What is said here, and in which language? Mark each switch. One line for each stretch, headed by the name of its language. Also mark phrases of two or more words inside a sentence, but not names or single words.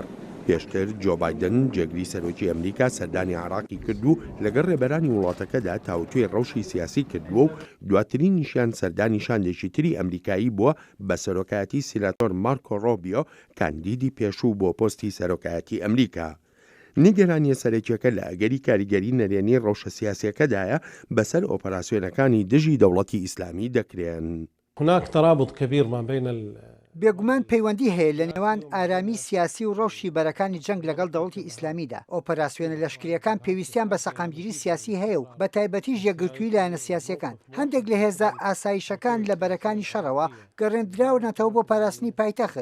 Central Kurdish: پێشتر جۆ بایدن جێگری سەرۆکی ئەمریکا سەردانی عێراقی کرد و لەگەڵ ڕێبەرانی وڵاتەکەدا تاوتوێ ڕەوشی سیاسی کردووە و دواترین نیشان سەردانی شاندێکی تری ئەمریکایی بووە بە سەرۆکایەتی سیناتۆر مارکۆ ڕۆبیۆ کاندیدی پێشوو بۆ پۆستی سەرۆکایەتی ئەمریکا. نیگەرانی سەرەکیەکە لە ئەگەری کاریگەری نەرێنی ڕەوشە سیاسیەکەدایە بەسەر ئۆپەراسیۆنەکانی دژی دەوڵەتی ئیسلامی دەکرێن.
Arabic: هناك ترابط كبير ما بين
Central Kurdish: بێگومان پەیوەندی هەیە لە نێوان ئارامی سیاسی و ڕەوشی بەرەکانی جەنگ لەگەڵ دەوڵەتی ئیسلامیدا. ئۆپەراسیۆنە لەشکریەکان پێویستیان بە سەقامگیری سیاسی هەیە و بە تایبەتیش یەکگرتووی لایەنە سیاسیەکان. هەندێک لە هێزە ئاسایشەکان لە بەرەکانی شەڕەوە گەڕێنراونەتەوە بۆ پاراستنی پایتەخت.